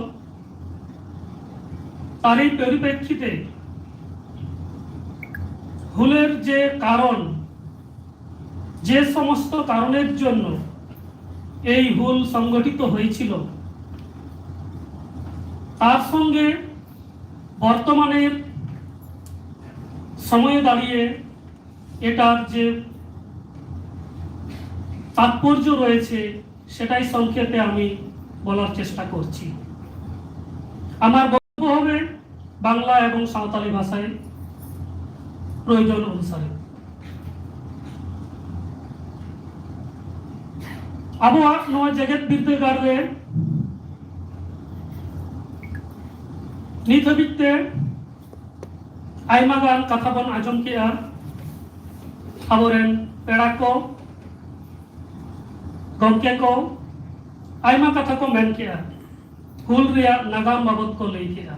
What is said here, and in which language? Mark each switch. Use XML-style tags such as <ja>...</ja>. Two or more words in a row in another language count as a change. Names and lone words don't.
<bn>তারই পরিপ্রেক্ষিতে হুলের যে কারণ, যে সমস্ত কারণের জন্য এই হুল সংগঠিত হয়েছিল, তার সঙ্গে বর্তমানের সময়ে দাঁড়িয়ে এটার যে তাৎপর্য রয়েছে সেটাই সংক্ষেপে আমি বলার চেষ্টা করছি। আমার বক্তব্য হবে বাংলা এবং সাঁওতালি ভাষায় প্রয়োজন অনুসারে।</bn> <sat>ᱟᱵᱚᱣᱟᱜ ᱱᱚᱣᱟ ᱡᱮᱜᱮᱫ ᱵᱤᱨᱫᱟᱹᱜᱟᱲ ᱨᱮ ᱱᱤᱛ ᱦᱟᱹᱵᱤᱡ ᱛᱮ ᱟᱭᱢᱟ ᱜᱟᱱ ᱠᱟᱛᱷᱟ ᱵᱚᱱ ᱟᱸᱡᱚᱢ ᱠᱮᱜᱼᱟ। ᱟᱵᱚᱨᱮᱱ ᱯᱮᱲᱟ ᱠᱚ, ᱜᱚᱢᱠᱮ ᱠᱚ ᱟᱭᱢᱟ ᱠᱟᱛᱷᱟ ᱠᱚ ᱢᱮᱱ ᱠᱮᱜᱼᱟ, ᱦᱩᱞ ᱨᱮᱭᱟᱜ ᱱᱟᱜᱟᱢ ᱵᱟᱵᱚᱫ ᱠᱚ ᱞᱟᱹᱭ ᱠᱮᱜᱼᱟ।</sat>